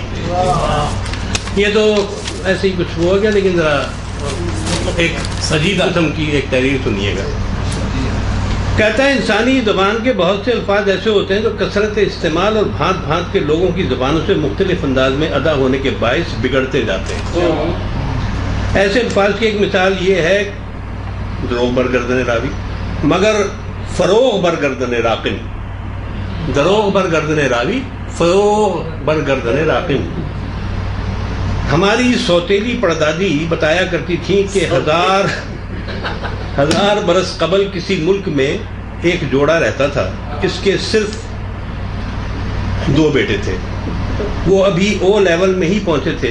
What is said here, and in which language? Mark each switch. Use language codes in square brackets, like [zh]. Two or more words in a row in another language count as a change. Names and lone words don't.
[ur] یہ تو ایسے ہی کچھ ہو گیا، لیکن ذرا ایک عجیب قسم کی ایک تحریر سنیے گا. کہتا ہے انسانی زبان کے بہت سے الفاظ ایسے ہوتے ہیں جو کثرت استعمال اور بھانت بھانت کے لوگوں کی زبانوں سے مختلف انداز میں ادا ہونے کے باعث بگڑتے جاتے ہیں. ایسے الفاظ کی ایک مثال یہ ہے، [fa] دروغ بر گردن راوی، مگر فروغ بر گردن راقم، دروغ بر گردن راوی، فروغ بر گردن راقم۔ [ur] ہماری سوتیلی پردادی بتایا کرتی تھی کہ ہزار برس قبل کسی ملک میں ایک جوڑا رہتا تھا، اس کے صرف 2 بیٹے تھے، وہ ابھی او لیول میں ہی پہنچے تھے،